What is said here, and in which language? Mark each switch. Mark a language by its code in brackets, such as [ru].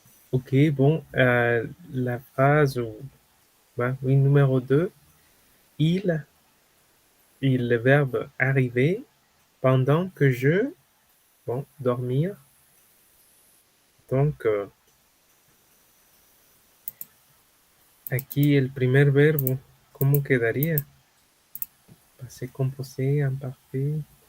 [fr] Ok, bon, la phrase, oui, numéro 2, il, le verbe arriver pendant que je, bon, dormir. [es] Donc, aquí el primer verbo, ¿cómo quedaría? [fr] Passé composé, imparfait.